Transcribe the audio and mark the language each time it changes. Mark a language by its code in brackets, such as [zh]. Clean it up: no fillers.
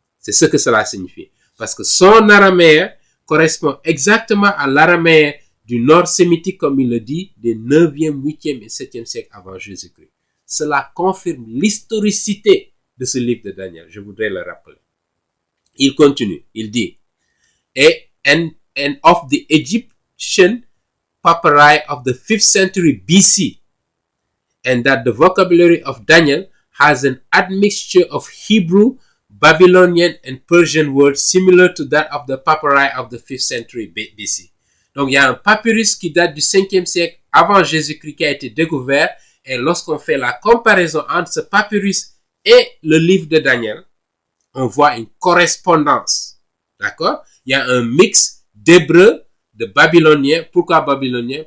[fr] C'est ce que cela signifie. Parce que son araméen correspond exactement à l'araméen du nord sémitique, comme il le dit, des 9e, 8e et 7e siècle avant Jésus-Christ. Cela confirme l'historicité de ce livre de Daniel. Je voudrais le rappeler. Il continue. Il dit, [en] and of the Egyptian papyri of the 5th century BC, and that the vocabulary of Daniel has an admixture of Hebrew, Babylonian, and Persian words similar to that of the papyri of the 5th century BC. [fr] Donc, il y a un papyrus qui date du 5e siècle avant Jésus-Christ qui a été découvert, et lorsqu'on fait la comparaison entre ce papyrus et le livre de Daniel, on voit une correspondance. D'accord? Il y a un mix d'hébreu, de babylonien. Pourquoi babylonien?